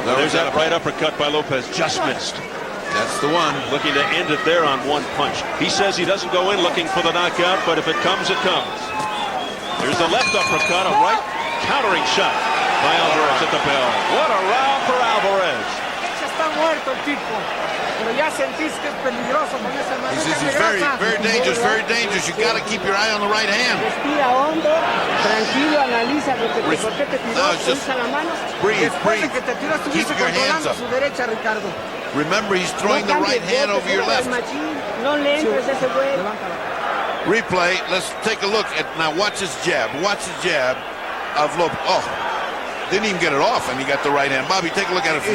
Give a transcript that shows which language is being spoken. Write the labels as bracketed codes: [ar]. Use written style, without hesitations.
[en] there's that right uppercut by Lopez. Just missed. That's the one. Looking to end it there on one punch. He says he doesn't go in looking for the knockout, but if it comes, it comes. There's the left uppercut, a right countering shot by Alvarez at the bell. What a round for Alvarez. [es] Está muerto el tipo. Pero ya sentís que es peligroso con esa mano. [en] He's very, very dangerous, very dangerous. You got to keep your eye on the right hand. [es] Respira hondo, tranquilo, analiza por qué te tiró, usa la mano. [en] Breathe, breathe. [es] Que te tiró, [en] Keep [es] estuviste [en] your hands [es] controlando su derecha, Ricardo. [en] Remember, he's throwing the right hand over your left. [es] No le entres ese güey. [en] Replay. Let's take a look at now. Watch his jab. Watch the jab of Lopez. Oh, didn't even get it off, and he got the right hand. Bobby, take a look at it from